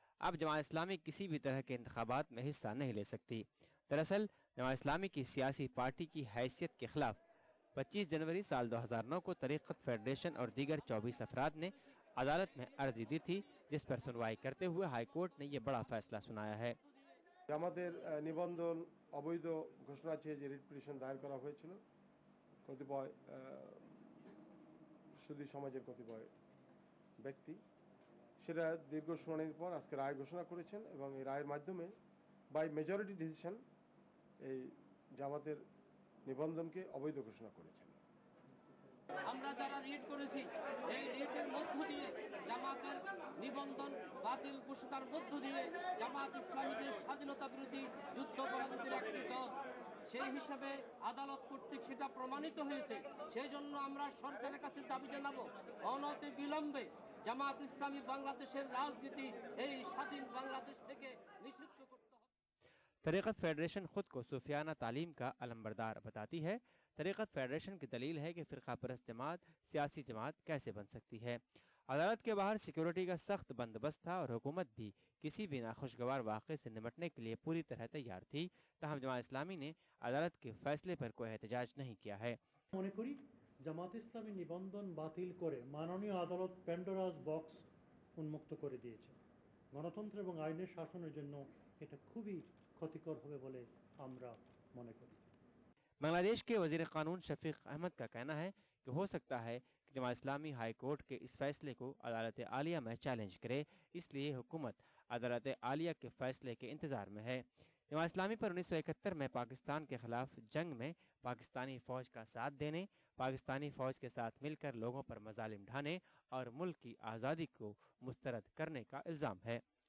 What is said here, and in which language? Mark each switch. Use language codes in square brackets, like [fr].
[hi] अब जमात इस्लामी किसी भी तरह के इंतखाबात में हिस्सा नहीं ले सकती। दरअसल जमात इस्लामी की सियासी पार्टी की हैसियत के खिलाफ 25 जनवरी साल 2009 को तरीक़त फेडरेशन और दीगर 24 अफराद ने अदालत में अर्जी दी थी, जिस पर सुनवाई करते हुए हाईकोर्ट ने यह बड़ा फैसला सुनाया है। [bn] জামাতের নিবন্ধন অবৈধ ঘোষণা চেয়ে যে রিট পিটিশন দায়ের করা হয়েছিল কতিপয় সুধী সমাজের কতিপয় ব্যক্তি, সেটা দীর্ঘ শুনানির পর আজকে রায় ঘোষণা করেছেন এবং এই রায়ের মাধ্যমে বাই মেজরিটি ডিসিশন এই জামাতের নিবন্ধনকে অবৈধ ঘোষণা করেছেন। আমরা যারা রিট করেছি এই রিটের মধ্য দিয়ে জামাতের নিবন্ধন বাতিল ঘোষণার মধ্য দিয়ে জামাত ইসলামীদের স্বাধীনতা বিরোধী যুদ্ধাপরাধীদের একটি দল, সেই হিসাবে আদালত কর্তৃক সেটা প্রমাণিত হয়েছে। সেই জন্য আমরা সরকারের কাছে দাবি জানাবো অনতি বিলম্বে জামাত ইসলামী বাংলাদেশের রাজনীতি এই স্বাধীন বাংলাদেশ থেকে নিষিদ্ধ করতে হবে। [hi] तरीक़त फेडरेशन खुद को सूफियाना तालीम का अलंबरदार बताती है। तरीक़त फेडरेशन की दलील है कि फ़िरक़ा परस्त जमात सियासी जमात कैसे बन सकती है। अदालत के बाहर सिक्योरिटी का सख्त बंदोबस्त था और हुकूमत भी किसी भी नाखुशगवार वाक़े से निपटने के लिए पूरी तरह तैयार थी। तहम जमात इस्लामी ने अदालत के फैसले पर कोई एहतजाज नहीं किया है। [bn] মনে করি জামাত ইসলামী নিবন্ধন বাতিল করে মাননীয় আদালত প্যান্ডোরাস বক্স উন্মুক্ত করে দিয়েছে। গণতন্ত্র এবং আইনের শাসনের জন্য এটা খুবই ক্ষতিকর হবে বলে আমরা মনে করি। [hi] बांग्लादेश के वज़ीर कानून शफीक अहमद का कहना है कि हो सकता है कि जमात इस्लामी हाई कोर्ट के इस फैसले को अदालत आलिया में चैलेंज करे, इसलिए हुकूमत अदालत आलिया के फैसले के इंतज़ार में है। जमात इस्लामी पर 1971 में पाकिस्तान के खिलाफ जंग में पाकिस्तानी फ़ौज का साथ देने, पाकिस्तानी फ़ौज के साथ मिलकर लोगों पर मजालिम ढाने और मुल्क की आज़ादी को मुस्तरद करने का इल्ज़ाम है।